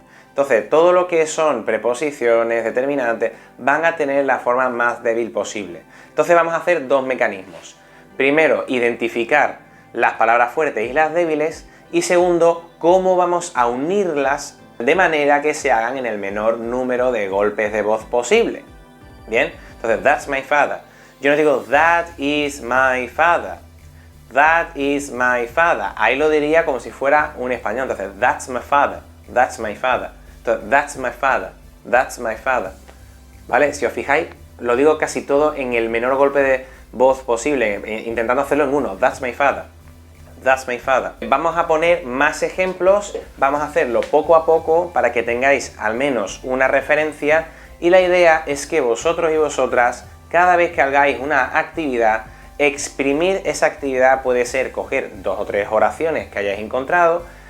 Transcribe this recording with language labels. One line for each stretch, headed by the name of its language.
Spanish: Entonces, todo lo que son preposiciones, determinantes, van a tener la forma más débil posible. Entonces vamos a hacer 2 mecanismos. Primero, identificar las palabras fuertes y las débiles. Y segundo, cómo vamos a unirlas de manera que se hagan en el menor número de golpes de voz posible. ¿Bien? Entonces,
English: that's my father.
Spanish: Yo no digo,
English: that is my father. That is my father.
Spanish: Ahí lo diría como si fuera un español.
English: Entonces, that's my father. That's my father. Entonces, that's my father. That's my father. ¿Vale?
Spanish: Si os fijáis, lo digo casi todo en el menor golpe de voz posible, intentando hacerlo en uno.
English: That's my father. That's my father.
Spanish: Vamos a poner más ejemplos, vamos a hacerlo poco a poco para que tengáis al menos una referencia y la idea es que vosotros y vosotras, cada vez que hagáis una actividad, exprimir esa actividad puede ser coger 2 o 3 oraciones que hayáis encontrado,